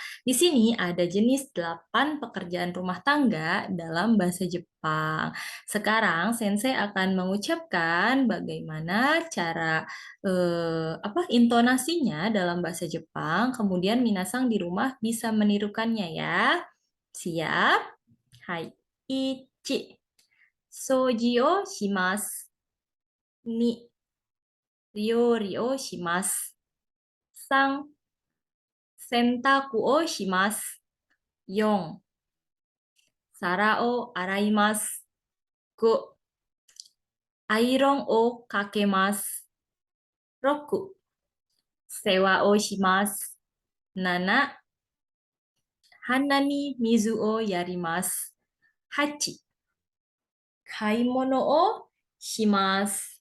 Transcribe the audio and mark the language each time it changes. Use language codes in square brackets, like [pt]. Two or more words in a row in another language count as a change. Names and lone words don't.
[id] Di sini ada jenis 8 pekerjaan rumah tangga dalam bahasa Jepang. Sekarang Sensei akan mengucapkan bagaimana cara intonasinya dalam bahasa Jepang. Kemudian minasang di rumah bisa menirukannya ya. Siap? Hai. [ja] Ichi. 掃除をします. Ni. 料理をします. Sang. 洗濯をします。4、皿を洗います。5、アイロンをかけます。6、世話をします。7、花に水をやります。8、買い物をします。